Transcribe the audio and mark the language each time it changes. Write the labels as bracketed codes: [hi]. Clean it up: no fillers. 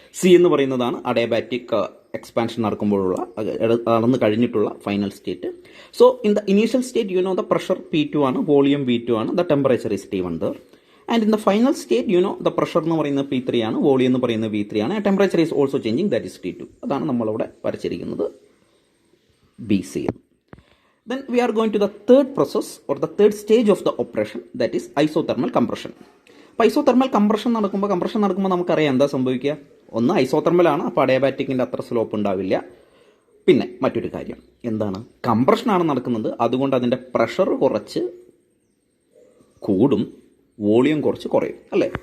[ml] C എന്ന് പറയുന്നതാണ് adiabatic expansion നടക്കുമ്പോഴുള്ള നടന്നു കഴിഞ്ഞിട്ടുള്ള final state. [en] So in the initial state you know the pressure P2 ആണ്, volume V2 ആണ്, the temperature is T1 there. And in the final state you know the pressure എന്ന് പറയുന്നത് P3 ആണ്, volume എന്ന് പറയുന്നത് V3 ആണ്, temperature is also changing, that is T2. [ml] അതാണ് നമ്മളവിടെ വരച്ചിരിക്കുന്നത് BC. [en] Then we are going to the third process or the third stage of the operation, that is isothermal compression. [ml] അപ്പോൾ isothermal compression നടക്കുമ്പോൾ നമുക്കറിയാം എന്താ സംഭവിക്കുക. ഒന്ന് ഐസോതെർമലാണ്, അപ്പോൾ അഡയാബാറ്റിക്കിൻ്റെ അത്ര സ്ലോപ്പ് ഉണ്ടാവില്ല. പിന്നെ മറ്റൊരു കാര്യം എന്താണ്? കംപ്രഷനാണ് നടക്കുന്നത്, അതുകൊണ്ട് അതിൻ്റെ പ്രഷർ കുറച്ച് കൂടും, വോളിയം കുറച്ച് കുറയും, അല്ലേ?